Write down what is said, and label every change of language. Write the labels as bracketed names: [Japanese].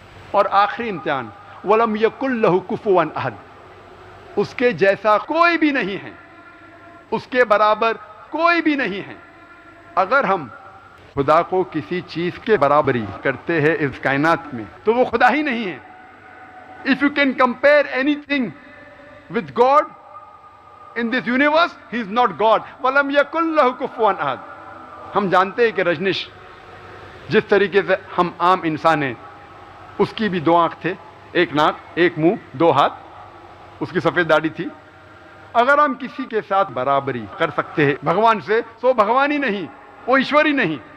[Urdu] اور آخری امتحان, [Arabic] وَلَمْ يَكُنْ لَهُ كُفُوًا أَحَدٌ, [Urdu] اس کے جیسا کوئی بھی نہیں ہے, اس کے برابر کوئی بھی نہیں ہے. اگر ہم خدا کو کسی چیز کے برابری کرتے ہیں اس کائنات میں تو وہ خدا ہی نہیں ہے. [English] If you can compare anything with God in this universe, he is not God. [Arabic] وَلَمْ يَكُنْ لَهُ كُفُوًا أَحَدٌ. [Urdu] ہم جانتے ہیں کہ رجنیش جس طریقے سے ہم عام انسان ہیں, اس کی بھی 2 آنکھ تھے, 1 ناک, 1 منہ, 2 ہاتھ, اس کی سفید داڑھی تھی. اگر ہم کسی کے ساتھ برابری کر سکتے ہیں بھگوان سے, تو بھگوان ہی نہیں, وہ ایشور ہی نہیں.